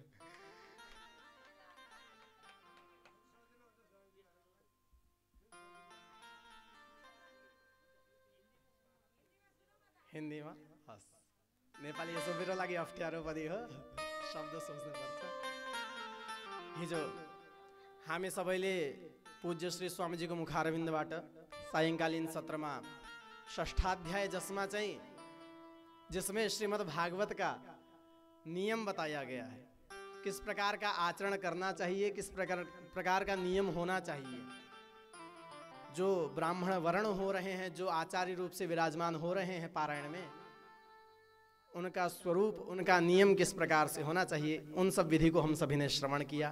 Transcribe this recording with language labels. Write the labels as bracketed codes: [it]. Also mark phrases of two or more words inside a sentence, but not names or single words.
[ne] हिन्दीमा हस्, नेपाली यसो मेरो लागि अप्ठ्यारो पनि हो, शब्द सोच्नु पर्छ। हिजो हामी सबैले पूज्य श्री स्वामीजीको मुखारविन्दबाट सायंकालीन सत्रमा षष्ठाध्याय [hi] जिसमें श्रीमद् भागवत का नियम बताया गया है, किस प्रकार का आचरण करना चाहिए, किस प्रकार का नियम होना चाहिए। जो ब्राह्मण वर्ण हो रहे हैं, जो आचार्य रूप से विराजमान हो रहे हैं पारायण में, उनका स्वरूप, उनका नियम किस प्रकार से होना चाहिए, उन सब विधि को हम सभी ने श्रवण किया।